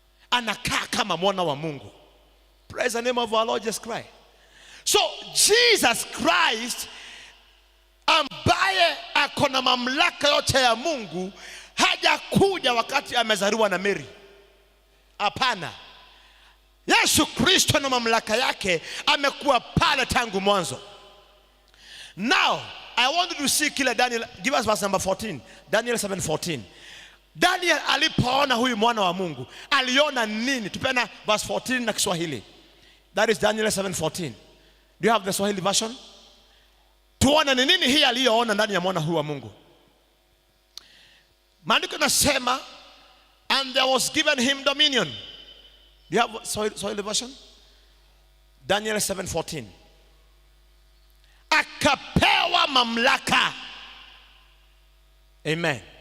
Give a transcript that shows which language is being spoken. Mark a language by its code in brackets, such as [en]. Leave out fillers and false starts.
[sw] Anakaa kama mwana wa Mungu. [en] Praise the name of our Lord Jesus Christ. [sw] So Jesus Christ, ambaye akona mamlaka yote ya Mungu, hajakuja wakati amezaliwa na Mary. Hapana. Yesu Kristo na mamlaka yake amekuwa pale tangu mwanzo. [en] Now, I want you to see [sw] kila [en] Daniel. Give us verse number 14. [sw] Daniel 7:14. Daniel alipoona huyu mwana wa Mungu, aliona nini? Tupena verse 14 na Kiswahili. [en] That is Daniel 7:14. Do you have the Swahili version? [sw] Tuone ni nini hii aliyoona ndani ya mwana huyu wa Mungu. Maandiko yanasema, [en] and there was given him dominion. Do you have Swahili version? Daniel 7:14. [sw] Akapewa mamlaka. Amen.